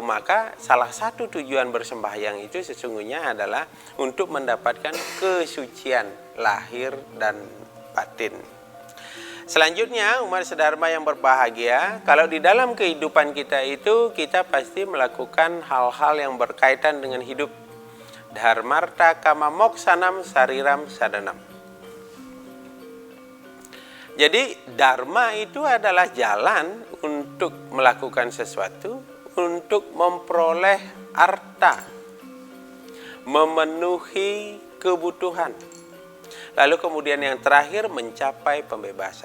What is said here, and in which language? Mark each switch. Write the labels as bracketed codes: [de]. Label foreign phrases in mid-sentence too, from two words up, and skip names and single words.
[id] Maka salah satu tujuan bersembahyang itu sesungguhnya adalah untuk mendapatkan kesucian lahir dan batin. Selanjutnya umat sedharma yang berbahagia, kalau di dalam kehidupan kita itu kita pasti melakukan hal-hal yang berkaitan dengan hidup. [sa] Dharmarta kama moksanam sariram sadanam. [id] Jadi dharma itu adalah jalan untuk melakukan sesuatu, untuk memperoleh arta. memenuhi kebutuhan. Lalu kemudian yang terakhir mencapai pembebasan.